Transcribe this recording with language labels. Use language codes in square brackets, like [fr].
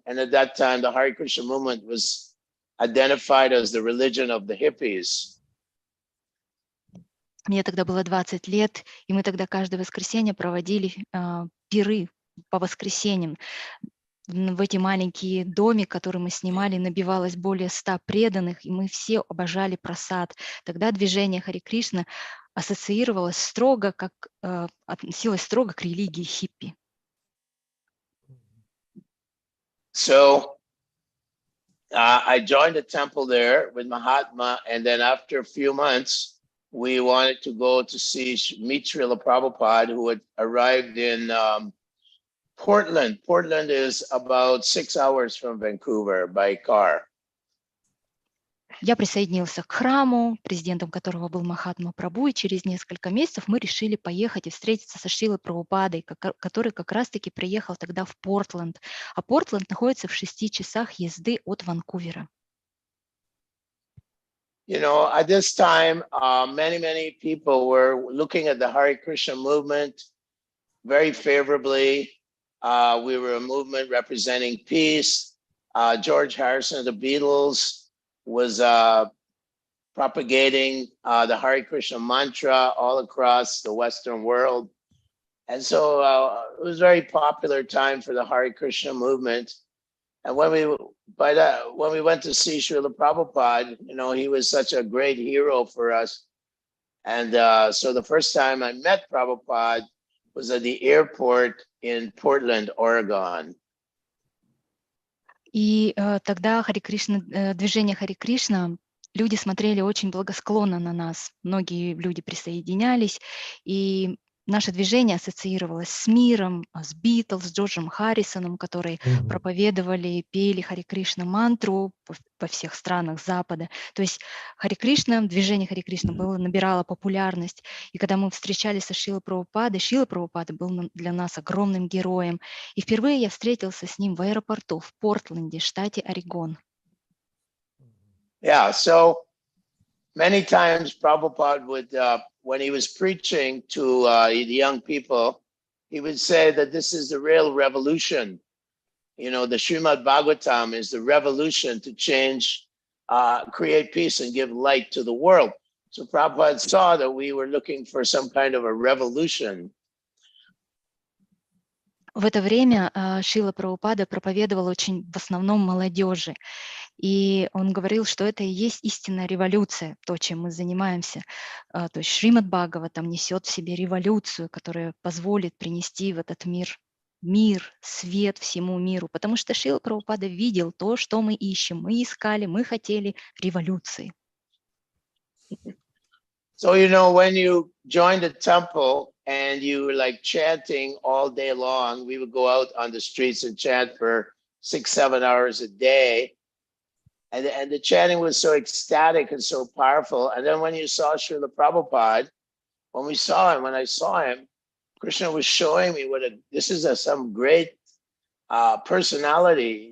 [en] And at that time, the Hare Krishna movement was identified as the religion of the hippies. [ru] Мне тогда было 20 лет, и мы тогда каждое воскресенье проводили пиры по воскресеньям. В эти маленькие доми, которые мы снимали, набивалось более 100 преданных, и мы все обожали прасад. Тогда движение Харе Кришна ассоциировалось строго, относилось строго к религии хиппи. [en] So I joined a temple there with Mahatma, and then after a few months, we wanted to go to meet Srila Prabhupada, who had arrived in Portland. Portland is about 6 hours from Vancouver by car. [ru] Я присоединился к храму, президентом которого был Махатма Прабху, и через несколько месяцев мы решили поехать и встретиться со Шрилой Прабхупадой, который как раз-таки приехал тогда в Портленд. А Портленд находится в 6 часах езды от Ванкувера. [en] You know, at this time, many people were looking at the Hare Krishna movement very favorably. We were a movement representing peace. George Harrison of the Beatles was propagating the Hare Krishna mantra all across the Western world. And so it was a very popular time for the Hare Krishna movement. And when we went to see Srila Prabhupada, you know, he was such a great hero for us. And so the first time I met Prabhupada was at the airport in Portland, Oregon. [ru] И тогда движение Харе Кришна, люди смотрели очень благосклонно на нас. Многие люди присоединялись, и наше движение ассоциировалось с миром, с Битлз, с Джорджем Харрисоном, которые проповедовали, пели Харе Кришна мантру по всех странах Запада. То есть движение Харе Кришна набирало популярность. И когда мы встречались со Шрила Прабхупада был для нас огромным героем. И впервые я встретился с ним в аэропорту в Портленде, штате Орегон. [en] Yeah, so many times Prabhupada would, when he was preaching to the young people, he would say that this is the real revolution. You know, the Srimad Bhagavatam is the revolution to change, create peace and give light to the world. So Prabhupada saw that we were looking for some kind of a revolution. [ru] В это время Шрила Прабхупада проповедовал в основном молодежи. И он говорил, что это и есть истинная революция, то, чем мы занимаемся. То есть Шримад Бхагаватам несет в себе революцию, которая позволит принести в этот мир, свет всему миру. Потому что Шрила Прабхупада видел то, что мы ищем. Мы искали, мы хотели революции. [en] So, you know, when you joined the temple and you were like chanting all day long, we would go out on the streets and chant for 6-7 hours a day. And the chanting was so ecstatic and so powerful. And then when you saw Srila Prabhupada, when I saw him, Krishna was showing me this is some great personality.